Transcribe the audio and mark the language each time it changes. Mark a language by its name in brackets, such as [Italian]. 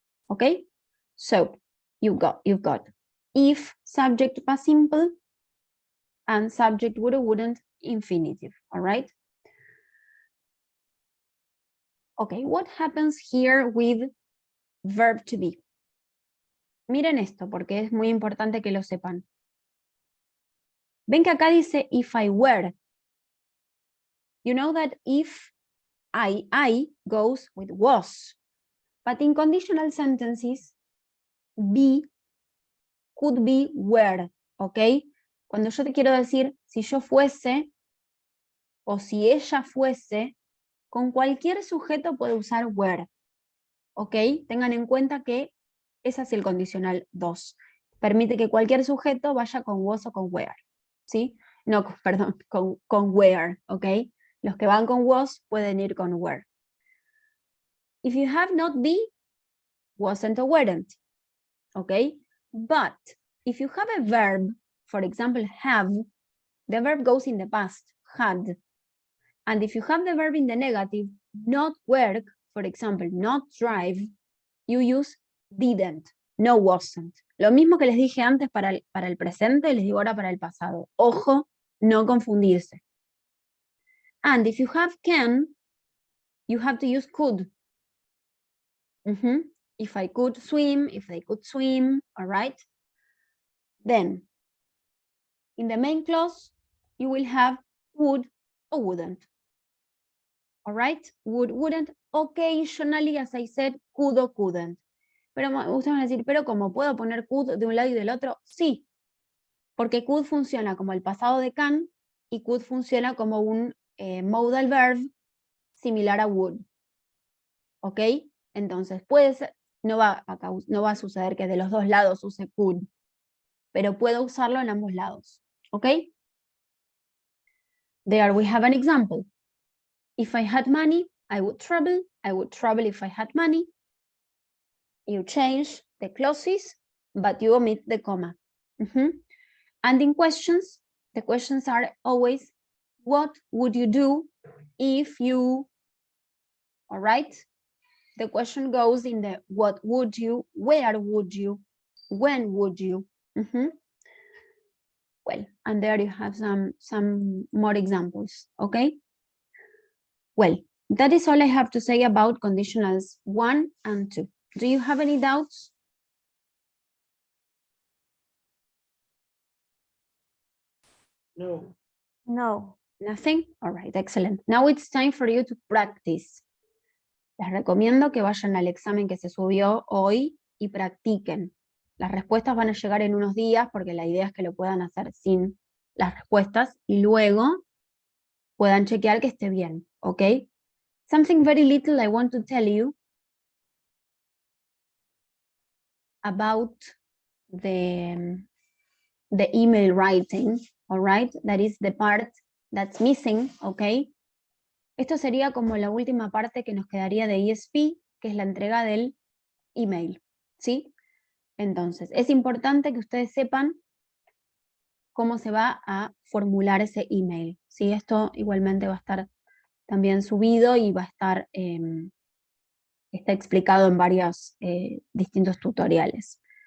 [English] Okay, so you've got if subject past simple and subject would or wouldn't infinitive. All right. Okay, what happens here with verb to be? [Spanish] Miren esto porque es muy importante que lo sepan. Ven que acá dice [English] if I were. You know that if I goes with was. But in conditional sentences, be could be were, ¿ok? [Spanish] Cuando yo te quiero decir si yo fuese o si ella fuese, con cualquier sujeto puede usar were, ¿ok? Tengan en cuenta que ese es el condicional 2. Permite que cualquier sujeto vaya con was o con were, ¿sí? No, perdón, con were, ¿ok? Los que van con was pueden ir con were. [English] If you have not be, wasn't or weren't, ¿ok? But if you have a verb, for example, have, the verb goes in the past, had. And if you have the verb in the negative, not work, for example, not drive, you use didn't, no wasn't. [Spanish] Lo mismo que les dije antes para el presente, les digo ahora para el pasado. Ojo, no confundirse. [English] And if you have can, you have to use could. If I could swim, if they could swim, all right? Then, in the main clause, you will have would or wouldn't. All right? Would, wouldn't, occasionally, as I said, could or couldn't. [Spanish] Pero ustedes van a decir, pero ¿cómo puedo poner could de un lado y del otro? Sí, porque could funciona como el pasado de can y could funciona como un modal verb similar a would. ¿Ok? Entonces, puede ser, no va a suceder que de los dos lados use could, pero puedo usarlo en ambos lados. ¿Ok? [English] There we have an example. If I had money, I would travel. I would travel if I had money. You change the clauses, but you omit the comma. And in questions, the questions are always, what would you do if you, all right? The question goes in the what would you, where would you, when would you? Well, and there you have some more examples, okay? Well, that is all I have to say about conditionals 1 and 2. Do you have any doubts? No. No. Nothing? All right, excellent. Now it's time for you to practice. [Spanish] Les recomiendo que vayan al examen que se subió hoy y practiquen. Las respuestas van a llegar en unos días porque la idea es que lo puedan hacer sin las respuestas y luego puedan chequear que esté bien, ¿ok? [English] Something very little I want to tell you about the email writing, all right? That is the part that's missing, ¿ok? [Spanish] Esto sería como la última parte que nos quedaría de ESP, que es la entrega del email, ¿sí? Entonces, es importante que ustedes sepan cómo se va a formular ese email, ¿sí? Esto igualmente va a estar también subido y va a estar, está explicado en varios distintos tutoriales.